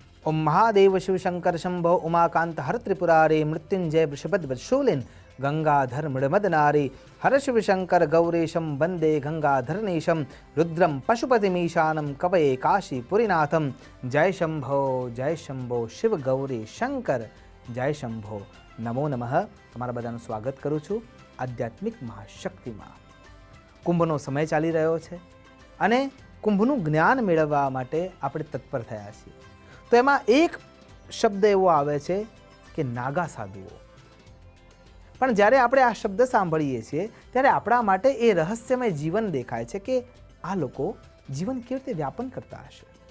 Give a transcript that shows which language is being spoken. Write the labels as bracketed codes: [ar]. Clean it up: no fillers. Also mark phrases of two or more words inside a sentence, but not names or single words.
[sa] ओम महादेव शिव शंकर शंभो उमाकांत हर त्रिपुरारे मृत्युंजय वृषभध्वजशूलिन् गंगाधर मृडमदनारे हर शिव शंकर गौरेशं वंदे गंगाधरनेशं रुद्रम पशुपतिमीशानं कवये काशीपुरीनाथं। जय शंभो शिव गौरी शंकर जय शंभो। नमो नमः। [gu] તમારા બધાનું સ્વાગત કરું છું આધ્યાત્મિક મહાશક્તિમાં। કુંભનો સમય ચાલી રહ્યો છે અને કુંભનું જ્ઞાન મેળવવા માટે આપણે તત્પર થયા છીએ। તો એમાં એક શબ્દ એવો આવે છે કે નાગા સાધુઓ। પણ જ્યારે આપણે આ શબ્દ સાંભળીએ છીએ ત્યારે આપણા માટે એ રહસ્યમય જીવન દેખાય છે કે આ લોકો જીવન કેવી રીતે વ્યાપન કરતા હશે।